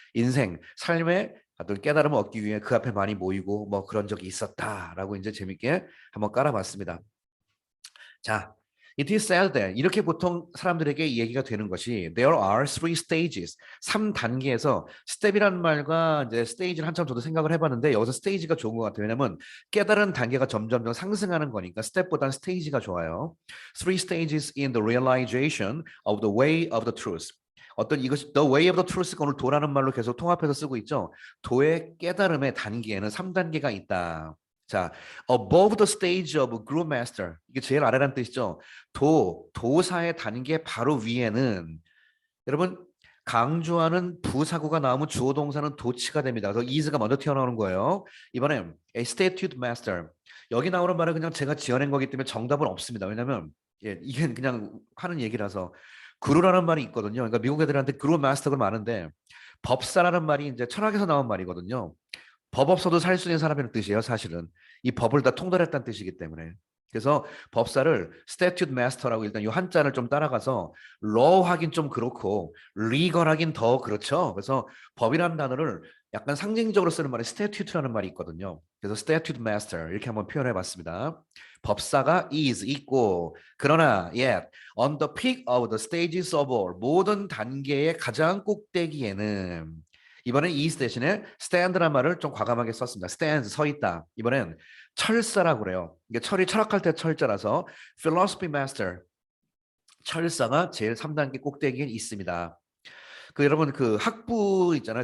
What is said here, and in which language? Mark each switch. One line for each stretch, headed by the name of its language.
Korean: 인생, 삶의 어떤 깨달음을 얻기 위해 그 앞에 많이 모이고 뭐 그런 적이 있었다라고 이제 재밌게 한번 깔아봤습니다.
English: 자, it is said that
Korean: 이렇게 보통 사람들에게 얘기가 되는 것이
English: there are three stages.
Korean: 3단계에서 스텝이라는 말과 이제 스테이지를 한참 저도 생각을 해봤는데 여기서 스테이지가 좋은 것 같아요. 왜냐면 깨달은 단계가 점점점 상승하는 거니까 스텝보다는 스테이지가 좋아요.
English: Three stages in the realization of the way of the truth.
Korean: 어떤 이것이
English: the way of the truth
Korean: 가 오늘 도라는 말로 계속 통합해서 쓰고 있죠. 도의 깨달음의 단계에는 3단계가 있다.
English: 자, above the stage of guru master.
Korean: 이게 제일 아래라는 뜻이죠. 도사의 단계 바로 위에는 여러분 강조하는 부사구가 나오면 주어 동사는 도치가 됩니다. 그래서 is가 먼저 튀어나오는 거예요.
English: 이번엔 a statute master.
Korean: 여기 나오는 말은 그냥 제가 지어낸 거기 때문에 정답은 없습니다. 왜냐면 이게 그냥 하는 얘기라서 구루라는 말이 있거든요. 그러니까 미국 애들한테 구루 마스터가 많은데 법사라는 말이 이제 철학에서 나온 말이거든요. 법 없어도 살 수 있는 사람이라는 뜻이에요, 사실은. 이 법을 다 통달했다는 뜻이기 때문에. 그래서 법사를 statute master라고 일단 이 한자를 좀 따라가서 law 하긴 좀 그렇고 legal 하긴 더 그렇죠. 그래서 법이라는 단어를 약간 상징적으로 쓰는 말이 statute라는 말이 있거든요. 그래서 statute master 이렇게 한번 표현해 봤습니다.
English: 법사가 is 있고
Korean: 그러나
English: yet on the peak of the stages of all
Korean: 모든 단계의 가장 꼭대기에는 이번엔 is 대신에 stand란 말을 좀 과감하게 썼습니다. stand 서 있다. 이번엔 철사라고 그래요. 이게 철이 철학할 때 철자라서 philosophy master 철사가 제일 3단계 꼭대기에 있습니다. 그 여러분 그 학부 있잖아요.